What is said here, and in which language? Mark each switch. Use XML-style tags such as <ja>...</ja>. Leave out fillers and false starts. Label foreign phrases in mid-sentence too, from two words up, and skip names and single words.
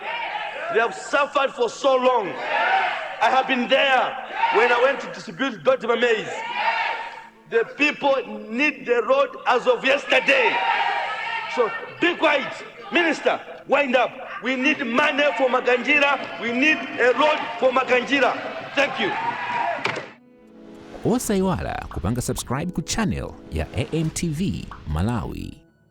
<en>They have suffered for so long. I have been there when I went to distribute Dr. maize. The people need the road as of yesterday. So be quiet. Minister, wind up. We need money for Makanjira. We need a road for Makanjira. Thank you.</en> <ny>Usaiwala kupanga subscribe ku channel ya AMTV Malawi.</ny>